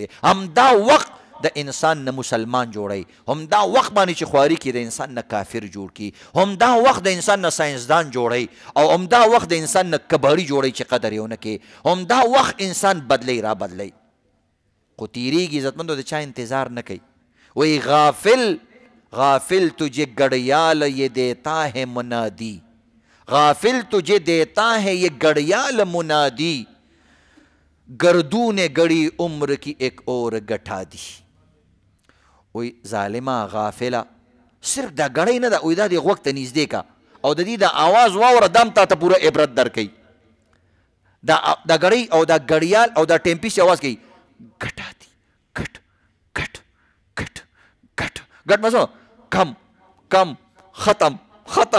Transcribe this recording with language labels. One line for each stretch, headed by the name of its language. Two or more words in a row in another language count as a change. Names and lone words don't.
Pashto: همدا وخت د انسان نه مسلمان جوړوي، همدا وخت باندې چې خواري کې د انسان نه کافر جوړ کړي، همدا وخت د انسان نه ساینسدان جوړوي، او همدا وخت د انسان نه کباړي جوړوي چې قدر یې ونه کوي، همدا وخت انسان بدلی را بدلی. خو تیریږي عزتمندو، د چا انتظار نه کوي.
Urdu: وہی غافل تجھے گڑیال یہ دیتا ہے منادی، غافل تجھے دیتا ہے یہ گڑیال منادی، گردون گڑی عمر کی ایک اور گٹھا دی.
Pashto: وی ظالمه غافله، صرف دا گڑی نه ده، وی دا دی غوږ ته نږدې کا او د دې د آواز واوره، دام تا ته پوره عبرت درکوي. دا گڑی او دا گڑیال او دا ټیمپیس آواز کوي
Urdu: گٹھا دی، گٹ گٹ گٹ گٹ گٹ مسو کم کم ختم ختم.